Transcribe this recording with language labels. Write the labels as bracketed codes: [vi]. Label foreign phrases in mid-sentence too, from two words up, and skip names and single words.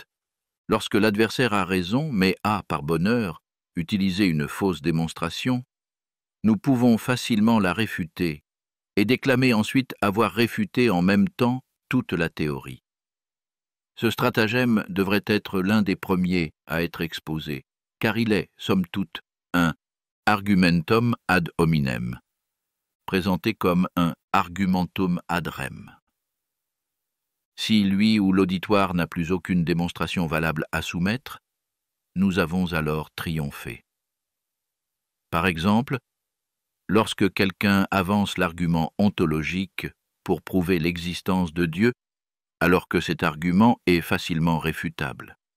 [fr] Lorsque l'adversaire a raison, mais a, par bonheur, utilisé une fausse démonstration, nous pouvons facilement la réfuter et déclamer ensuite avoir réfuté en même temps toute la théorie. Ce stratagème devrait être l'un des premiers à être exposé, car il est, somme toute, un [la] argumentum ad hominem, [fr] présenté comme un [la] argumentum ad rem. [fr] Si lui ou l'auditoire n'a plus aucune démonstration valable à soumettre, nous avons alors triomphé. Par exemple, lorsque quelqu'un avance l'argument ontologique pour prouver l'existence de Dieu, alors que cet argument est facilement réfutable.